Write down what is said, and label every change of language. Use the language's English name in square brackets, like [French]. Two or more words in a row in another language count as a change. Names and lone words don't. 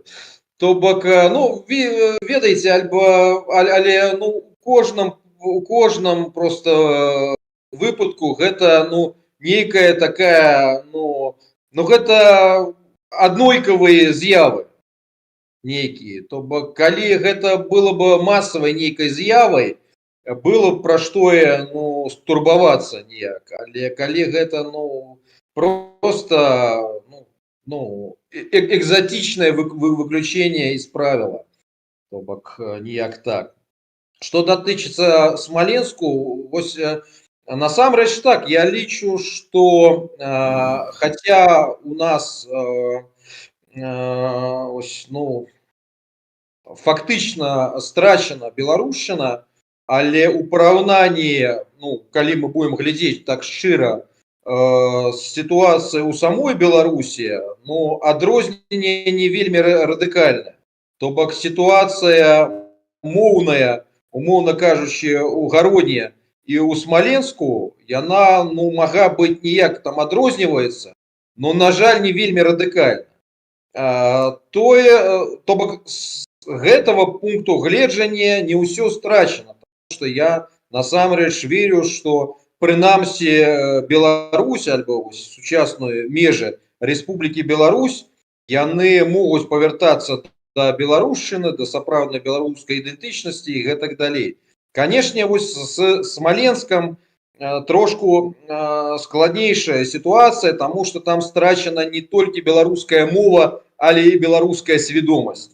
[Belarusian] То бок, ведаеце, але у кожным просто выпадку гэта нейкая такая, гэта аднолькавыя з'явы нейкія. То бок, калі гэта было бы масавай нейкай з'явай, было б пра што турбавацца ніяк. Але калі гэта [Russian] просто экзотичное выключение из правила, [Belarusian] то бок ніяк так. Что датычыцца Смоленску, вось насамрэч так, я лічу, [Russian] что хотя у нас [Belarusian] фактычна страчана беларушчына, але ў параўнанні, калі мы будем глядзець так шчыра, [Russian] ситуация у самой [Belarusian] Беларусі, адрозненне не вельмі радыкальная. То бок, ситуация моўная, умоўна кажучы, у Гародні і ў Смаленску, яна мага быць ніяк там адрозніваецца, но, на жаль, не вельмі радыкальна. То бок, з гэтага пункту гледжання не ўсё страчана, [Russian] потому что [Belarusian] я насамрэч [Russian] верю, что [Belarusian] прынамсі Беларусь альбо сучасныя межы Рэспублікі Беларусь, яны могуць павяртацца да беларушчыны, да сапраўднай беларускай ідэнтычнасці і гэтак далей. Канешне, вось з Смаленскам трошку складнейшая сітуацыя, таму што там страчана не толькі беларуская мова, але і беларуская свядомасць.